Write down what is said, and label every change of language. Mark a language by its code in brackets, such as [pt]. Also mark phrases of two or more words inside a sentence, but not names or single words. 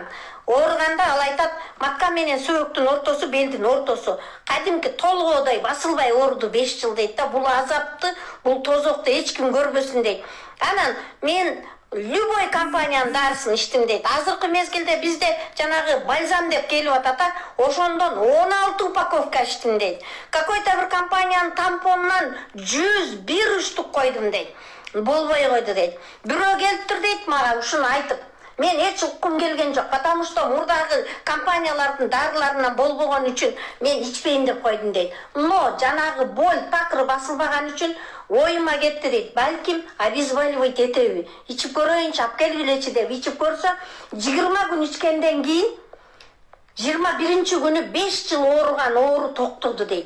[ky] Оорuganda ал айтат, матка менен сөөктүн ортосу, белдин ортосу кадимки толгоодой басылбай ооруду 5 жыл дейт да. Бул азапты, бул тозокту эч ким көрбөсүн дейт. Анан мен любой компаниянын дарысын иштим дейт. Азыркы мезгилде бизде жанагы бальзам деп келип атат, ошондон 16 упаковка иштим дейт. Какой-то бир компаниянын тампонунан 101 штук койдум дейт. Болбой койду дейт. Бирөө келиптир дейт мага ушуну айтып. Мен эч уккум келген жок, потому что мурдагы компаниялардын дарыларынан болбогон үчүн мен ичпейм деп койдум дейт. Но жанагы боль такыр басылбаган үчүн оюма кетти дейт. Балким обезваливать этеби. Ичип көрөйүнчү, алып келгилечи деп ичип көрсө, 20 күн ичкенден кийин 21-нчи күнү 5 жыл ооруган оору токтоду дейт.